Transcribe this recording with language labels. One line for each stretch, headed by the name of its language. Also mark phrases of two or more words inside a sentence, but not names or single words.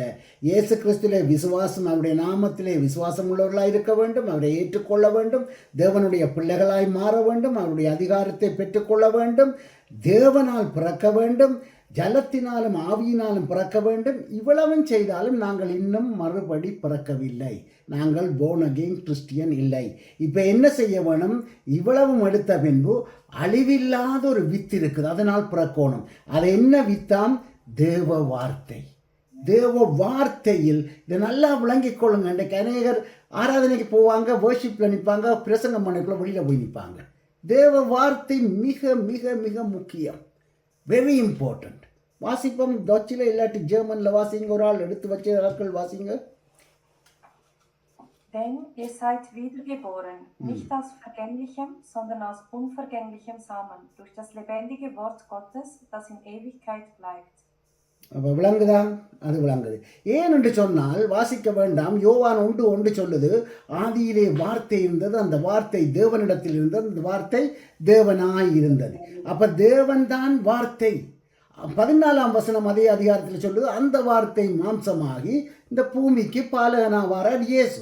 Tamil: இயேசு கிறிஸ்துவிலே விசுவாசம், அவருடைய நாமத்திலே விசுவாசம் உள்ளவர்களாய் இருக்க வேண்டும், அவரை ஏற்றுக்கொள்ள வேண்டும், தேவனுடைய பிள்ளைகளாய் மாற வேண்டும், அவருடைய அதிகாரத்தை பெற்றுக்கொள்ள வேண்டும், தேவனால் பிறக்க வேண்டும், ஜலத்தினாலும் ஆவியினாலும் பிறக்க வேண்டும். இவ்வளவும் செய்தாலும் நாங்கள் இன்னும் மறுபடி பிறக்கவில்லை. நாங்கள்
English: born again
Tamil: கிறிஸ்டியன் இல்லை. இப்போ என்ன செய்ய வேணும்? இவ்வளவும் எடுத்த பின்பு அழிவில்லாத ஒரு வித்து இருக்குது, அதனால் பிறக்கணும். அது என்ன வித்தாம்? தேவ வார்த்தை. தேவ வார்த்தையில் இதை நல்லா விளங்கிக் கொள்ளுங்க. இன்றைக்கு அநேகர் ஆராதனைக்கு போவாங்க, வேர்ஷிப்பில் நிற்பாங்க, பிரசங்கம் பண்ணக்குள்ள வெளியில் போய் நிற்பாங்க. தேவ வார்த்தை மிக மிக மிக முக்கியம்,
English: very important.
Tamil: வாசிப்போம், டச்சில் இல்லாட்டி ஜெர்மனில் வாசிங்க, ஒரு ஆள் எடுத்து வச்ச ஆட்கள் வாசிங்க.
German: Denn ihr seid wiedergeboren, nicht aus vergänglichem, sondern aus unvergänglichem Samen, durch das lebendige Wort Gottes, das in Ewigkeit bleibt.
Tamil: அப்போ விளங்குதா? அது விளங்குது. ஏன் என்று சொன்னால் வாசிக்க வேண்டாம். யோவான் 1:1 சொல்லுது, ஆதியிலே வார்த்தை இருந்தது, அந்த வார்த்தை தேவனிடத்தில் இருந்தது, அந்த வார்த்தை தேவனாய் இருந்தது. அப்போ தேவன் தான் வார்த்தை. 14ஆம் வசனம் அதே அதிகாரத்தில் சொல்லுது, அந்த வார்த்தை மாம்சமாகி இந்த பூமிக்கு பாலகனாவார் இயேசு.